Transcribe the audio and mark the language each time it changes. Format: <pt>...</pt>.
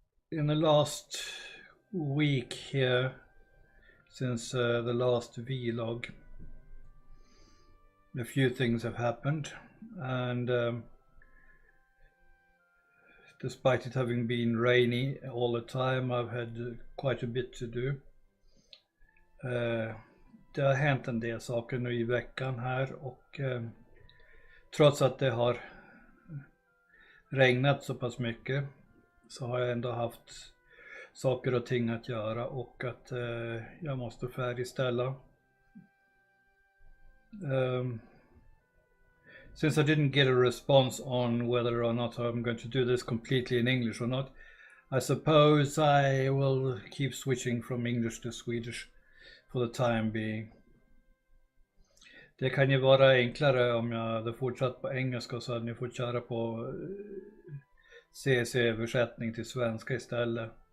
<en>In the last week here, since the last vlog, a few things have happened, and despite it having been rainy all the time, I've had quite a bit to do.</en> <sv>Det har hänt en del saker nu i veckan här, och trots att det har regnat så pass mycket så har jag ändå haft saker och ting att göra, och att jag måste färdigställa.</sv> <en>Since I didn't get a response on whether or not I'm going to do this completely in English or not, I suppose I will keep switching from English to Swedish for the time being.</en> <sv>Det kan ju vara enklare om jag hade fortsatt på engelska, så hade ni fått köra på CC-översättning till svenska istället.</sv>